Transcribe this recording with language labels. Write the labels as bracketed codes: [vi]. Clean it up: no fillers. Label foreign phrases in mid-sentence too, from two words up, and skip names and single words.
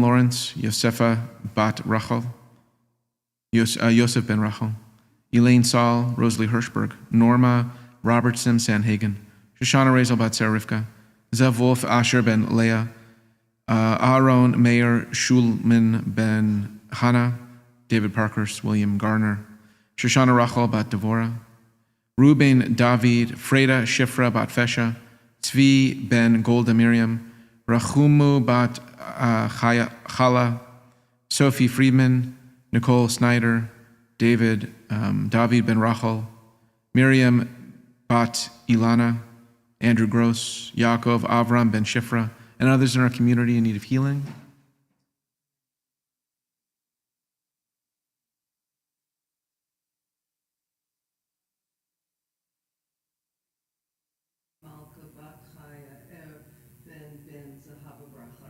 [en] Lawrence, Yosefa bat Rachel, Yosef ben Rachel, Elaine Saul, Rosalie Hirschberg, Norma Robertson Sanhagen, Shoshana Razel bat Sarah Rivka, Zev Wolf Asher ben Leah, Aaron Mayer Schulman ben Hannah, David Parkhurst, William Garner, Shoshana Rachel bat Devora, Ruben David, Freda Shifra bat Fesha, Tzvi ben Golda Miriam, Rachumu bat Chala, Sophie Friedman, Nicole Snyder, David ben Rachel, Miriam bat Ilana, Andrew Gross, Yaakov, Avram ben Shifra, and others in our community in need of healing. Malka bat Chaya, ben Zahava Bracha.